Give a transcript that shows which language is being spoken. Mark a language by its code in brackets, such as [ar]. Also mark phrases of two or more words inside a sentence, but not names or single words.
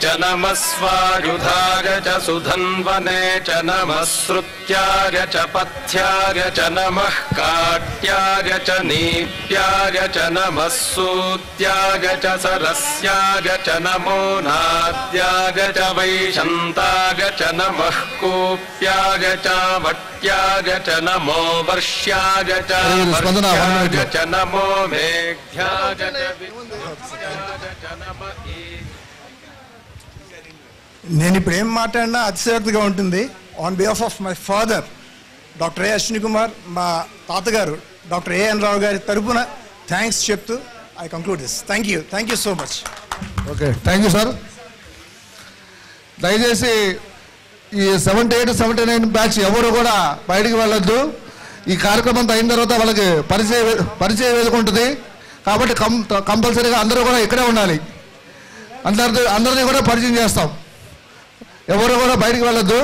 [sa] नमः स्वायुधाग च सुधन्वने च नमः श्रुत्याग च पथ्याग च नमः काट्याग च नीप्याग च नमः सूत्याग च रस्याग च नमो नाद्याग च वैशन्ताग च नमः कूप्याग च वट्याग च नमो वर्ष्याग च वर्ष्याग च नमो मेघ्याग च विद्याग च नमः. [te] నేను ఇప్పుడు ఏం మాట్లాడినా అతిశయోక్తిగా ఉంటుంది. [en] on behalf of my father doctor [te] ఏ అశ్విని కుమార్, మా తాతగారు డాక్టర్ ఏఎన్ రావు గారి తరపున థ్యాంక్స్ చెప్తూ [en] I conclude this. Thank you so much. Okay, thank you sir. [te] దయచేసి ఈ 78, 79 బ్యాచ్ ఎవరు కూడా బయటికి వెళ్ళొద్దు. ఈ కార్యక్రమం అయిన తర్వాత వాళ్ళకి పరిచయ వేదిక ఉంటుంది కాబట్టి కంపల్సరీగా అందరూ కూడా ఇక్కడే ఉండాలి. అందరినీ కూడా పరిచయం చేస్తాం. ఎవరు కూడా బయటికి వెళ్ళొద్దు.